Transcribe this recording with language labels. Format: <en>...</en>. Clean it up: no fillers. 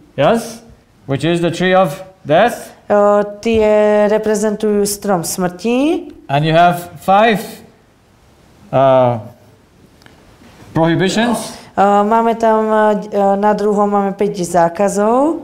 <en>Yes, which is the tree of death.</en> <sk>Tie reprezentujú strom smrti.</sk> <en>And you have 5 prohibitions.</en> <sk>Máme tam na druhom máme 5 zákazov.</sk>